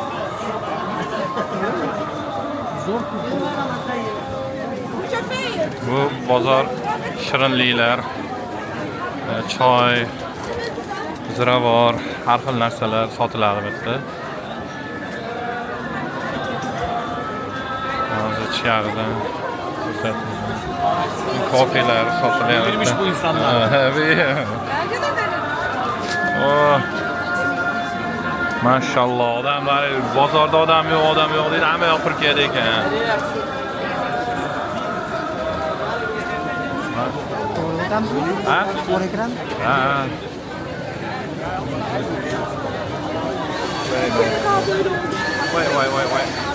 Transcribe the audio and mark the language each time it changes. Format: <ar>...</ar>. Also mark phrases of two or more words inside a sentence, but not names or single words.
<uz>Bu bozor shirinliklar, choy, ziravor, har xil narsalar sotiladi bu yerda. Hozir chiyag'idan kofeler sotilyapti.</uz> <tr>Bilmiş bu insanlar. Oh.</tr> <uz>Maşallah odamlar bozorda odam yo'q deydi, hamma yoq Turkiyada ekan. Ha? Ha. Voy.</uz>